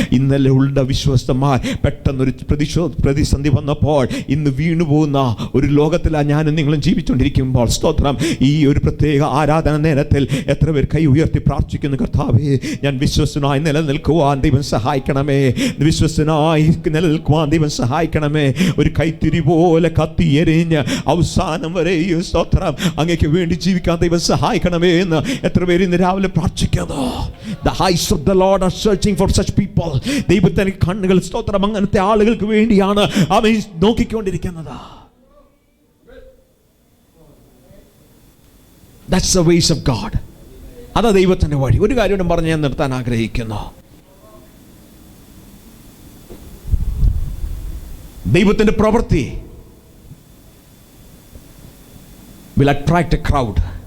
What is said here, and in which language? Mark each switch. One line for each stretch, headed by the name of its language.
Malayalam: ഇന്നലെ ഉള്ള വിശ്വസ്തന്മാർ പെട്ടെന്നൊരു പ്രതിസന്ധി വന്നപ്പോൾ ഇന്ന് വീണുപോകുന്ന ഒരു ലോകത്തിലാണ് ഞാനും നിങ്ങളും ജീവിച്ചുകൊണ്ടിരിക്കുമ്പോൾ സ്തോത്രം ഈ ഒരു പ്രത്യേക ആരാധന നേരത്തിൽ എത്ര പേർ കൈ ഉയർത്തി പ്രാർത്ഥിക്കുന്നു, കർത്താവേ ഞാൻ വിശ്വസ്തനായി നിലനിൽക്കുവാൻ ദൈവം സഹായിക്കണമേ, വിശ്വസ്തനായി നിലനിൽക്കുവാൻ ദൈവം സഹായിക്കണമേ. ഒരു കൈത്തിരി പോലെ കത്തിയെരിഞ്ഞ് അവസാനം വരെയും സ്തോത്രം അങ്ങേക്ക് വേണ്ടി ജീവിക്കാൻ ദൈവം സഹായിക്കണമേ എന്ന് എത്ര പേര് ഇന്ന് രാവിലെ പ്രാർത്ഥിക്കുന്നു.
English: The eyes of the Lord are searching for such people.
Malayalam: ദൈവത്തിന്റെ കണ്ണുകൾ സ്തോത്രം അങ്ങനത്തെ ആളുകൾക്ക് വേണ്ടിയാണ് അവൻ നോക്കിക്കൊണ്ടിരിക്കുന്നത്.
English: That's the ways of God.
Malayalam: അതാ ദൈവത്തിന്റെ വഴി. ഒരു കാര്യം പറഞ്ഞ് ഞാൻ നിർത്താൻ ആഗ്രഹിക്കുന്നു. ദൈവത്തിന്റെ പ്രവൃത്തി
English: will attract a crowd.